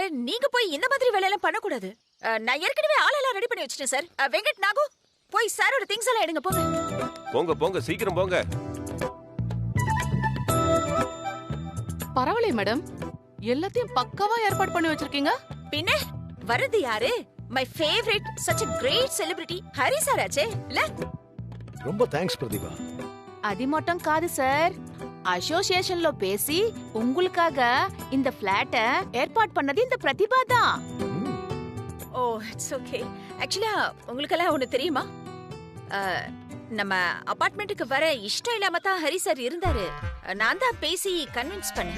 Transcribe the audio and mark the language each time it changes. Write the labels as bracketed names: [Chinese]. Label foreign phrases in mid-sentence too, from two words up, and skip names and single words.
[Tamil] நீங்க போய் இந்த மாதிரி வேலை எல்லாம் பண்ண கூடாது. நான் ஏற்கனவே ஆளெல்லாம் ரெடி பண்ணி வச்சிட்டேன் சார். வெங்கட், நாகு, போய் சாரோட திங்ஸ் எல்லாம் எடுங்க. போங்க போங்க போங்க, சீக்கிரம் போங்க. பரவாயில்லை மேடம், எல்லாத்தையும் பக்காவா ஏற்பாடு பண்ணி வச்சிருக்கீங்க. பின்ன வரது யாரு? [English] my favourite, such a great celebrity, [Tamil] ஹரி சார் ஆச்சே இல்ல? ரொம்ப தேங்க்ஸ் பிரதீபா. [Telugu] అది మొత్తం కాదు సార్, అసోసియేషన్ లో [Tamil] பேசி உங்களுக்காக இந்த ஃபிளாட்ட ஏற்பாடு பண்ணது இந்த பிரதிபா தான். [English] oh, it's okay. [Tamil] ஆக்சுவலா உங்களுக்கெல்லாம் ஒண்ணு தெரியுமா? நம்ம அபார்ட்மெண்ட்டுக்கு வர இஷ்டம் இல்லாம தான் ஹரி சார் இருந்தாரு. நான் தான் பேசி கன்வின்ஸ் பண்ணேன்.